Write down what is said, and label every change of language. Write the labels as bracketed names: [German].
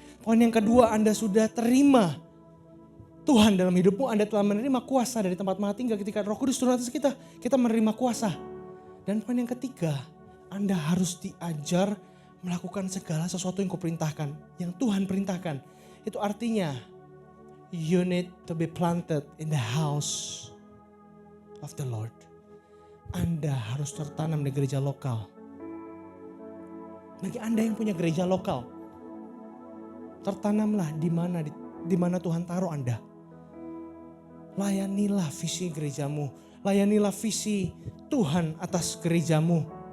[Indonesian] Poin yang kedua, Anda sudah terima Tuhan dalam hidupmu, Anda telah menerima kuasa dari tempat maha tinggi ketika Roh Kudus turun atas kita. Kita menerima kuasa. Dan poin yang ketiga, Anda harus diajar melakukan segala sesuatu yang kuperintahkan, yang Tuhan perintahkan. Itu artinya [English] you need to be planted in the house of the Lord. [Indonesian] Anda harus tertanam di gereja lokal. Bagi Anda yang punya gereja lokal, tertanamlah di mana Tuhan taruh Anda. Layanilah visi gerejamu, layanilah visi Tuhan atas gerejamu.